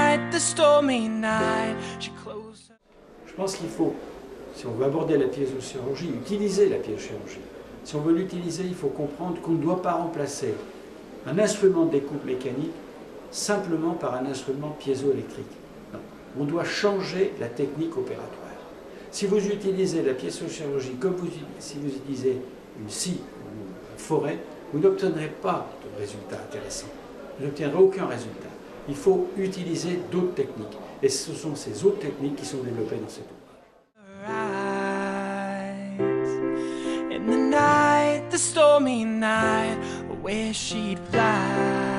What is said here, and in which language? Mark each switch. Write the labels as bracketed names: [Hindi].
[English] the stormy night, she closed her... [French] Je pense qu'il faut, si on veut aborder la piézochirurgie, utiliser la piézochirurgie. Si on veut l'utiliser, il faut comprendre qu'on ne doit pas remplacer un instrument de découpe mécanique simplement par un instrument piézoélectrique. Non, on doit changer la technique opératoire. Si vous utilisez la piézochirurgie comme si vous utilisez une scie ou une forêt, vous n'obtiendrez pas de résultat intéressant. Vous n'obtiendrez aucun résultat. Il faut utiliser d'autres techniques. Et ce sont ces autres techniques qui sont développées dans cet ouvrage. [English] In the night, the stormy night, where she'd fly.